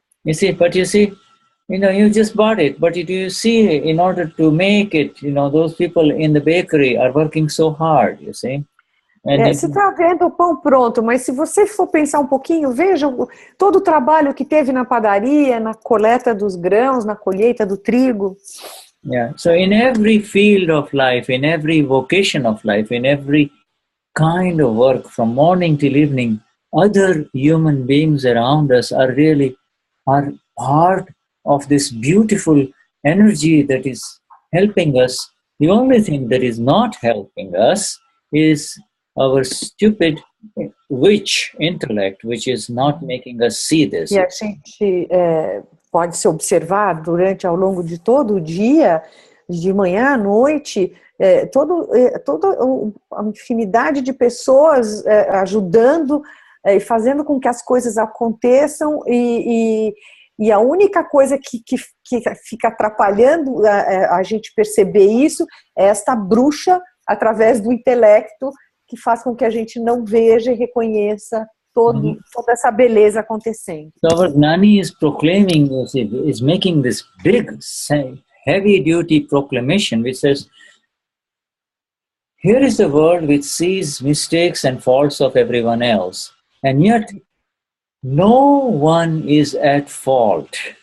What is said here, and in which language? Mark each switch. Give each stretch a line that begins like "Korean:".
English: You see, you know, you just bought it. But you see, in order to make it, you know, those people in the bakery are working so hard, you see.
Portuguese: Você está vendo o pão pronto, mas se você for pensar um pouquinho, veja todo o trabalho que teve na padaria, na coleta dos grãos, na colheita do trigo.
English: Yeah. So in every field of life, in every vocation of life, in every kind of work from morning till evening, other human beings around us are part of this beautiful energy that is helping us. The only thing that is not helping us is our stupid witch intellect, which is not making us see this.
Portuguese: E a gente pode se observar ao longo de todo o dia, de manhã à noite, toda a infinidade de pessoas ajudando e fazendo com que as coisas aconteçam, e a única coisa que fica atrapalhando a gente perceber isso é esta bruxa através do intelecto, que faz com que a gente não veja e reconheça toda essa beleza acontecendo.
English: So our Gnani is proclaiming, is making this big, heavy-duty proclamation which says, here is the world which sees mistakes and faults of everyone else, and yet no one is at fault.